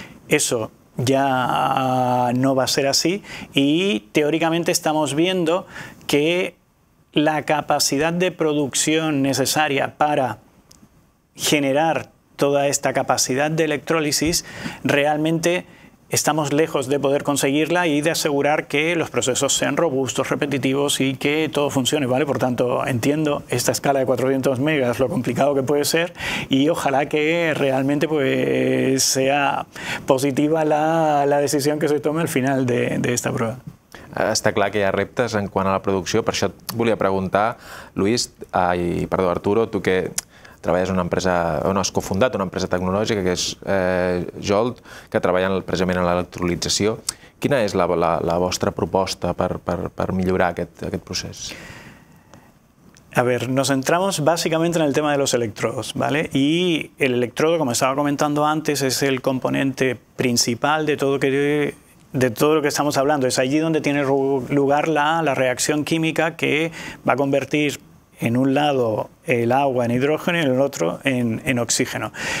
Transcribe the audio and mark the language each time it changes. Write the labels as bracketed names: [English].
[Spanish] Eso ya no va a ser así, y teóricamente estamos viendo que la capacidad de producción necesaria para generar toda esta capacidad de electrólisis, realmente estamos lejos de poder conseguirla y de asegurar que los procesos sean robustos, repetitivos y que todo funcione, ¿vale? Por tanto, entiendo esta escala de 400 megas, lo complicado que puede ser, y ojalá que realmente pues sea positiva la decisión que se tome al final de esta prueba. [Catalan] Està clar que hi ha reptes en quant a la producció, per això et volia preguntar, Luis, Arturo, tu que treballes en una empresa, on has cofundat una empresa tecnològica que és Jolt, que treballa precisament en l'electrolització. Quina és la vostra proposta per millorar aquest procés? [Spanish] A ver, nos centramos básicamente en el tema de los electrodos, ¿vale? Y el electrodo, como estaba comentando antes, es el componente principal de todo lo que estamos hablando. Es allí donde tiene lugar la reacción química que va a convertir en un lado el agua en hidrógeno y en el otro en oxígeno.